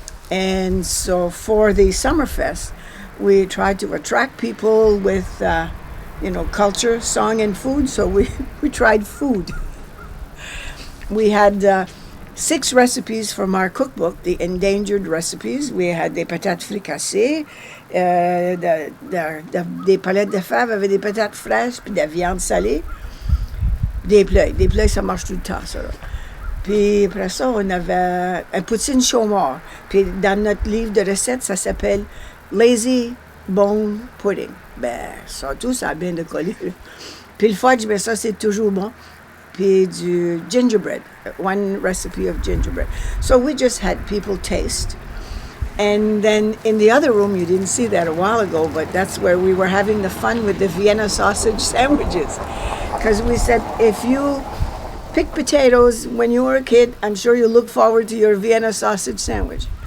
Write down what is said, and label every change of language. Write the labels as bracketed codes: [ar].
[en] And so for the Summerfest, we tried to attract people with culture, song, and food. So we tried food. We had 6 recipes from our cookbook, the endangered recipes. We had [fr] des patates fricassées, des palettes de fèves avec des patates fraîches, puis de la viande salée. Des plats. Des plats, ça marche tout le temps, ça. Puis après ça, on avait un poutine chaumard. Puis dans notre livre de recettes, ça s'appelle Lazy Bone Pudding. Ben, ça tout, ça a bien décollé. Puis le fudge, ben ça, c'est toujours bon. [en] recipe to gingerbread, one recipe of gingerbread. So we just had people taste. And then in the other room, you didn't see that a while ago, but that's where we were having the fun with the Vienna sausage sandwiches. Because we said, if you pick potatoes when you were a kid, I'm sure you look forward to your Vienna sausage sandwich.